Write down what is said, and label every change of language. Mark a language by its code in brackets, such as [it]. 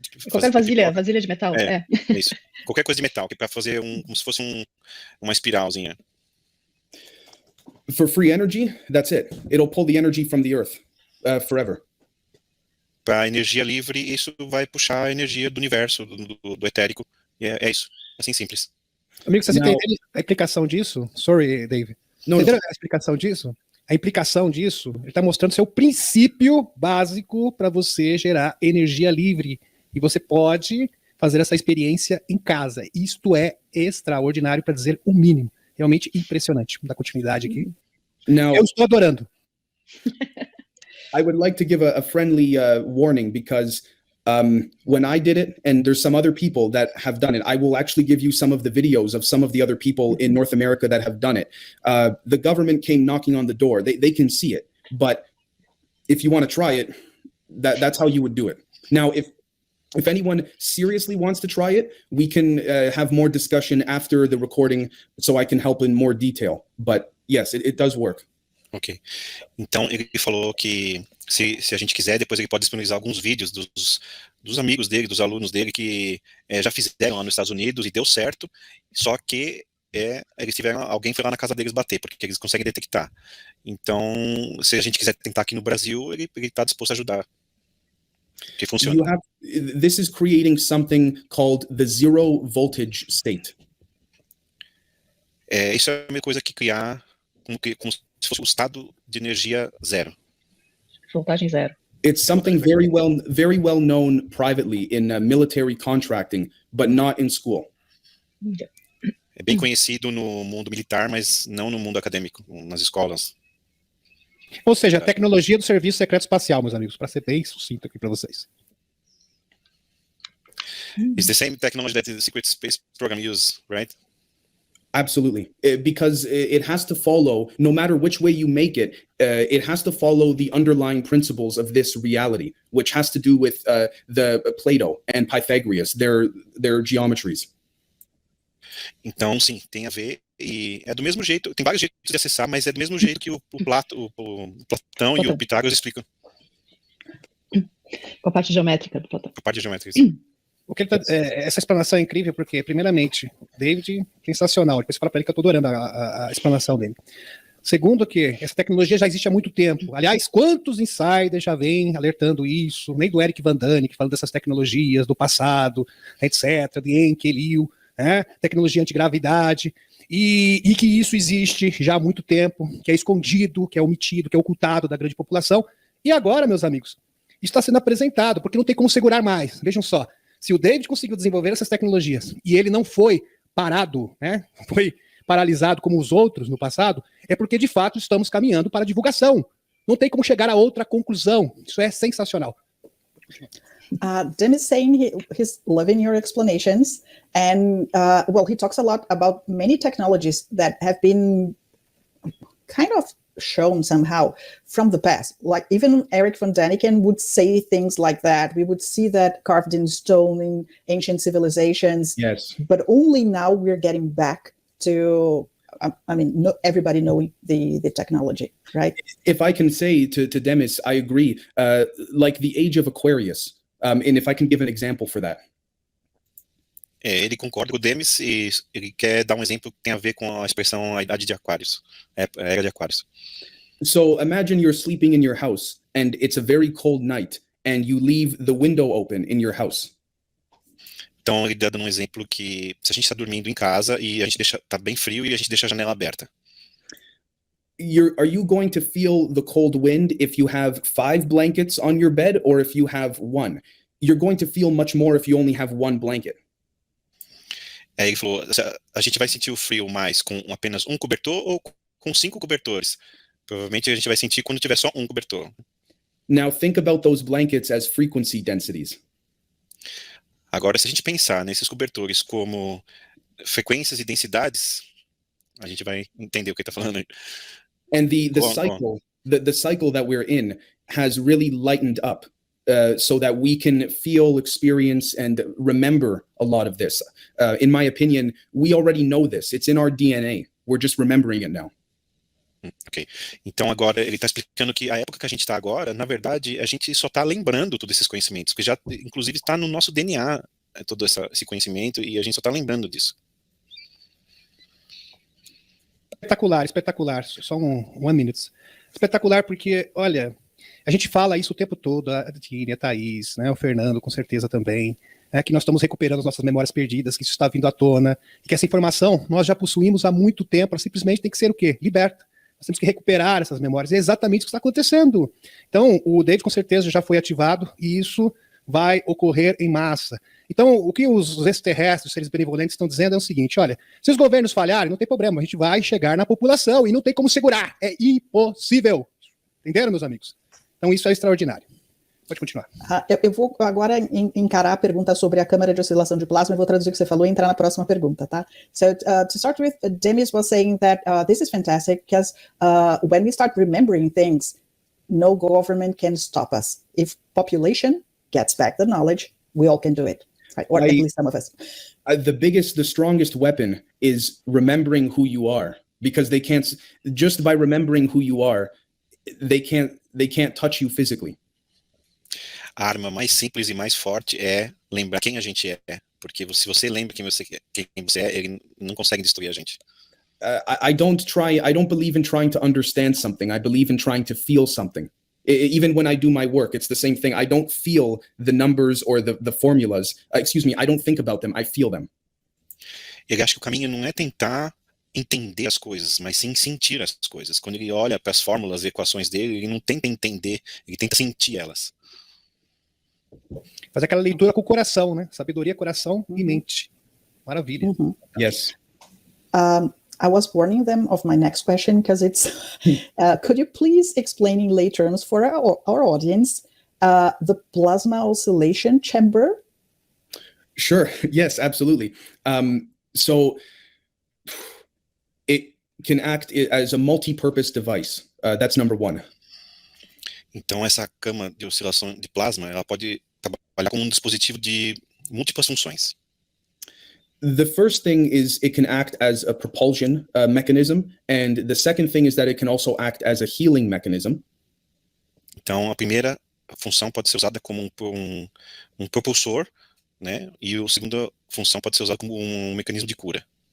[pt] Qualquer vasilha de metal. É isso. Qualquer coisa de metal, que é para fazer como se fosse uma espiralzinha. [en] For free energy, that's it. It'll pull the energy from the earth forever. [pt] Para energia livre, isso vai puxar a energia do universo, do etérico. E é isso. Assim simples. Amigo, você entende a explicação disso? [en] Sorry, Dave. [pt] Você entendeu a explicação disso? A implicação disso, ele está mostrando seu princípio básico para você gerar energia livre. E você pode fazer essa experiência em casa. Isto é extraordinário, para dizer o mínimo. Realmente impressionante. Vamos dar continuidade aqui. [en] Now, [pt] eu estou adorando. [en] I would like to give a friendly warning, because when I did it, and there's some other people that have done it, I will actually give you some of the videos of some of the other people in North America that have done it. The government came knocking on the door. They can see it, but if you want to try it, that's how you would do it. Now, if anyone seriously wants to try it, we can have more discussion after the recording, so I can help in more detail. But yes, it does work. Ok. [pt] Então, ele falou que se a gente quiser, depois ele pode disponibilizar alguns vídeos dos amigos dele, dos alunos dele, que já fizeram lá nos Estados Unidos e deu certo, só que eles tiveram, alguém foi lá na casa deles bater, porque eles conseguem detectar. Então, se a gente quiser tentar aqui no Brasil, ele está disposto a ajudar. Que funciona. [en] This is creating something called the zero voltage state. [pt] Isso é uma coisa que criar como se fosse o estado de energia zero. Voltagem zero. [en] It's something very well known privately in military contracting, but not in school. [pt] É bem conhecido no mundo militar, mas não no mundo acadêmico, nas escolas. Ou seja, a tecnologia do serviço secreto espacial, meus amigos, para ser bem sucinto aqui para vocês. [en] It's the same technology that the secret space program uses, right? Absolutely, because it has to follow, no matter which way you make it, it has to follow the underlying principles of this reality, which has to do with the Plato and Pythagoras, their geometries. [pt] Então, sim, tem a ver, e é do mesmo jeito, tem vários jeitos de acessar, mas é do mesmo jeito que o Platão e o Pitágoras explicam. Com a parte geométrica do Platão. A parte geométrica. O que essa explanação é incrível porque, primeiramente, David, sensacional. Depois fala para ele que eu estou adorando a explanação dele. Segundo, que essa tecnologia já existe há muito tempo. Aliás, quantos insiders já vêm alertando isso? Nem do Eric Van Daniken, falando dessas tecnologias do passado, etc., de Enke, Liu, né? Tecnologia antigravidade, e que isso existe já há muito tempo, que é escondido, que é omitido, que é ocultado da grande população. E agora, meus amigos, isso está sendo apresentado, porque não tem como segurar mais. Vejam só. Se o David conseguiu desenvolver essas tecnologias e ele não foi parado, né, foi paralisado como os outros no passado, é porque de fato estamos caminhando para a divulgação. Não tem como chegar a outra conclusão. Isso é sensacional. [en] Demis saying he's loving your explanations, and well, he talks a lot about many technologies that have been kind of shown somehow from the past. Like even Eric Van Daniken would say things like that. We would see that carved in stone in ancient civilizations. Yes. But only now we're getting back to, I mean, everybody knowing the technology, right? If I can say to Demis, I agree. Like the age of Aquarius. And if I can give an example for that. [pt] Ele concorda com o Demis e ele quer dar um exemplo que tem a ver com a expressão a idade de Aquários, a era de Aquários. [en] So imagine you're sleeping in your house and it's a very cold night and you leave the window open in your house. [pt] Então ele dá um exemplo que se a gente está dormindo em casa e a gente tá bem frio e a gente deixa a janela aberta. [en] Are you going to feel the cold wind if you have 5 blankets on your bed or if you have 1? You're going to feel much more if you only have 1 blanket. [pt] Ele falou, a gente vai sentir o frio mais com apenas um cobertor ou com 5 cobertores? Provavelmente a gente vai sentir quando tiver só um cobertor. [en] Now think about those blankets as frequency densities. [pt] Agora, se a gente pensar nesses cobertores como frequências e densidades, a gente vai entender o que ele está falando aí. [en] And the cycle that we're in has really lightened up. So that we can feel, experience, and remember a lot of this. In my opinion, we already know this. It's in our DNA. We're just remembering it now. Ok. [pt] Então agora ele está explicando que a época que a gente está agora, na verdade, a gente só está lembrando todos esses conhecimentos, que já, inclusive, está no nosso DNA, todo esse conhecimento, e a gente só está lembrando disso. Espetacular, espetacular. Só [en] one minute. [pt] Espetacular porque, olha... A gente fala isso o tempo todo, a Tine, a Thaís, né, o Fernando, com certeza também, que nós estamos recuperando as nossas memórias perdidas, que isso está vindo à tona, e que essa informação nós já possuímos há muito tempo, ela simplesmente tem que ser o quê? Liberta. Nós temos que recuperar essas memórias, é exatamente o que está acontecendo. Então, o David com certeza já foi ativado, e isso vai ocorrer em massa. Então, o que os extraterrestres, os seres benevolentes estão dizendo é o seguinte, olha, se os governos falharem, não tem problema, a gente vai chegar na população, e não tem como segurar, é impossível. Entenderam, meus amigos? Então, isso é extraordinário. Pode continuar. Eu vou agora encarar a pergunta sobre a câmara de oscilação de plasma, eu vou traduzir o que você falou e entrar na próxima pergunta, tá? [en] So, to start with, Demis was saying that this is fantastic because when we start remembering things, no government can stop us. If population gets back the knowledge, we all can do it, right? Or at least some of us. The strongest weapon is remembering who you are. because they can't, just by remembering who you are, they can't touch you physically. [pt] A arma mais simples e mais forte é lembrar quem a gente é, porque se você lembra quem você é, ele não consegue destruir a gente. [en] I don't believe in trying to understand something. I believe in trying to feel something. Even when I do my work, it's the same thing. I don't feel the numbers or the formulas. I don't think about them. I feel them. [pt] Ele acha que o caminho não é tentar entender as coisas, mas sim sentir as coisas. Quando ele olha para as fórmulas e equações dele, ele não tenta entender, ele tenta sentir elas. Fazer aquela leitura com o coração, né? Sabedoria, coração e mente. Maravilha. [en] Yes. I was warning them of my next question because it's, could you please explain in lay terms for our audience the plasma oscillation chamber? Sure. Yes, absolutely. So it can act as a multi-purpose device. That's number one. [pt] Então, essa cama de oscilação de plasma, ela pode trabalhar como dispositivo de múltiplas funções. [en] The first thing is it can act as a propulsion mechanism, and the second thing is that it can also act as a healing mechanism. [pt] Então, a primeira função pode ser usada como um propulsor, né? E a segunda função pode ser usada como um mecanismo de cura.